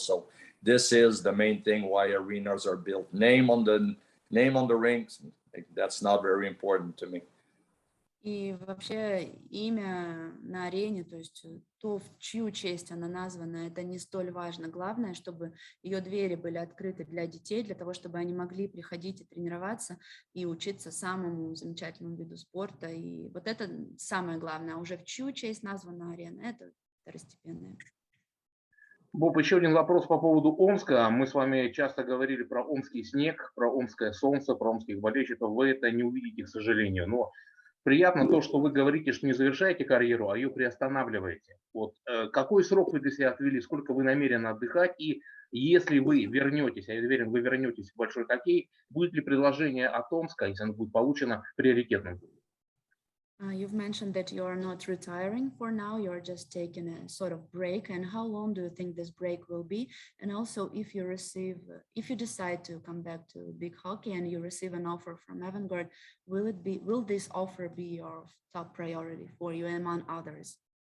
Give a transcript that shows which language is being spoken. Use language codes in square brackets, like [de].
[en] So this is the main thing why arenas are built. Name on the rinks, that's not very important to me. [ru] И вообще имя на арене, то есть то, в чью честь она названа, это не столь важно. Главное, чтобы ее двери были открыты для детей, для того, чтобы они могли приходить и тренироваться, и учиться самому замечательному виду спорта. И вот это самое главное. А уже в чью честь названа арена, это второстепенное. Боб, еще один вопрос по поводу Омска. Мы с вами часто говорили про омский снег, про омское солнце, про омских болельщиков. Вы это не увидите, к сожалению. Но приятно то, что вы говорите, что не завершаете карьеру, а ее приостанавливаете. Вот какой срок вы для себя отвели, сколько вы намерены отдыхать, и если вы вернетесь, я уверен, вы вернетесь в большой хоккей, будет ли предложение от Омска, если оно будет получено, приоритетным? [en] You've mentioned that you're not retiring for now, you're just taking a sort of break. And how long do you think this break will be? And also, if you decide to come back to big hockey and you receive an offer from Avangard, will this offer be your top priority for you among others?